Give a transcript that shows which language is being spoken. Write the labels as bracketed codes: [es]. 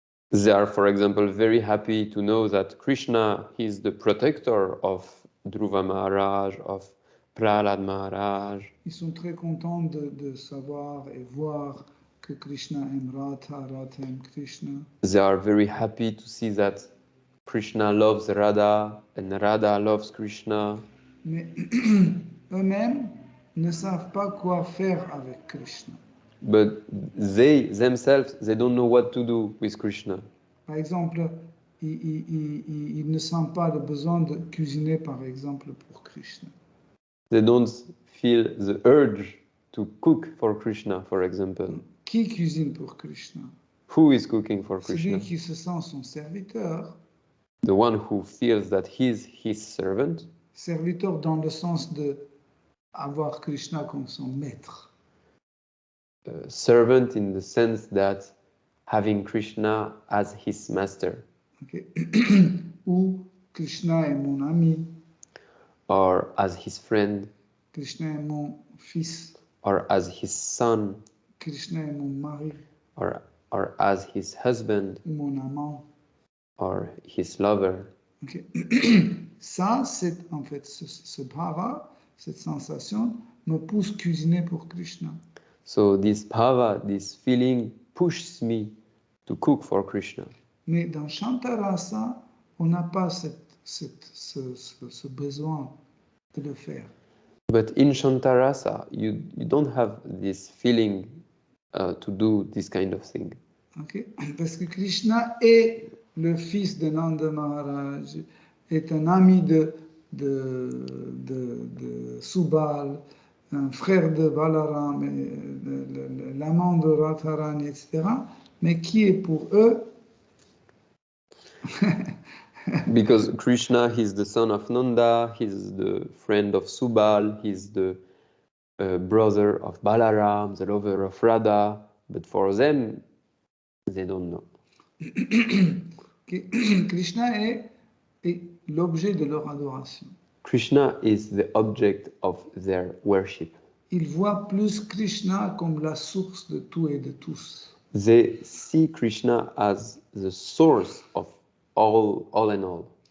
[en] They are, for example, very happy to know that Krishna is the protector of Dhruva Maharaj, of Prahlad Maharaj. [fr] Ils sont très contents de savoir et voir que Krishna aime Radha, Radha aime Krishna. [en] They are very happy to see that Krishna loves Radha and Radha loves Krishna. [fr] Mais eux-mêmes ne savent pas quoi faire avec Krishna. [en] But they themselves, they don't know what to do with Krishna. [fr] Par exemple, ils ne sentent pas le besoin de cuisiner, par exemple, pour Krishna. [en] They don't feel the urge to cook for Krishna, for example. [fr] Qui cuisine pour Krishna? [en] Who is cooking for Krishna? [fr] Celui qui se sent son serviteur. [en] The one who feels that he's his servant. [fr] Serviteur dans le sens de avoir Krishna comme son maître. [en] Servant in the sense that having Krishna as his master. [fr] Okay. Ou Krishna est mon ami. [en] Or as his friend. [fr] Krishna est mon fils. [en] Or as his son. [fr] Krishna est mon mari. [en] Or as his husband. [fr] Mon amant. [en] Or his lover. Okay. [fr] Ça, c'est en fait ce bhava, cette sensation me pousse cuisiner pour Krishna. [en] So this bhava, this feeling pushes me to cook for Krishna. [fr] Mais dans Shantarasa, on n'a pas ce besoin de le faire. [en] But in Shantarasa, you don't have this feeling to do this kind of thing. Okay? [fr] Parce que Krishna est le fils de Nanda Maharaj, est un ami de Subal, un frère de Balaram, l'amant de Radharani, etc. Mais qui est pour eux [en] Because Krishna, he's the son of Nanda, he's the friend of Subal, he's the brother of Balaram, the lover of Radha. But for them, they don't know. [fr] Krishna est l'objet de leur adoration. [en] Krishna is the object of their worship. [fr] Ils voient plus Krishna comme la source de tout et de tous. [en] They see Krishna as the source of all and all.